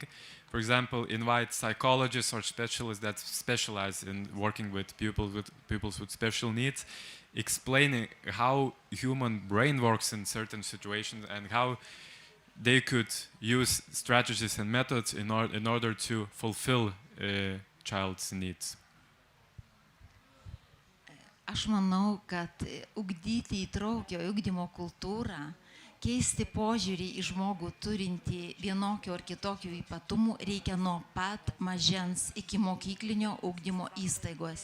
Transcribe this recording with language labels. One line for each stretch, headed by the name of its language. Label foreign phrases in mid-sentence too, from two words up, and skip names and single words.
English: For example, invite psychologists or specialists that specialize in working with pupils with special needs, explaining how human brain works in certain situations and how they could use strategies and methods in order to fulfill child's needs.
Lithuanian: Aš manau, kad ugdyti įtraukio ugdymo kultūrą, keisti požiūrį į žmogų turintį vienokio ar kitokio ypatumų reikia nuo pat mažens iki mokyklinio ugdymo įstaigos.